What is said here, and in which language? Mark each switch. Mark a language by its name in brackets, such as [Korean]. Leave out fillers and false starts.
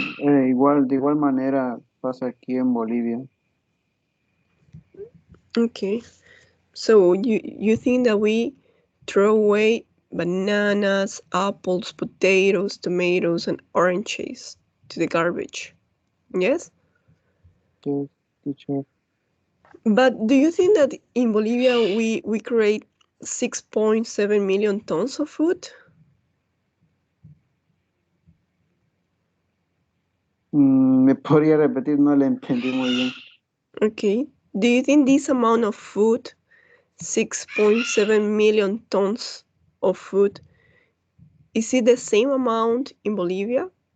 [Spanish] De igual manera pasa aquí en Bolivia. [English] Okay, so you think that we throw away bananas, apples, potatoes, tomatoes, and oranges to the garbage? Yes? Yes, teacher. But do you think that in Bolivia we create 6.7 million tons of food? [Spanish] ¿Me podría repetir? No le entendí muy bien. [English] Okay. Do you think this amount of food, 6.7 million tons of food, is it the same amount in Bolivia?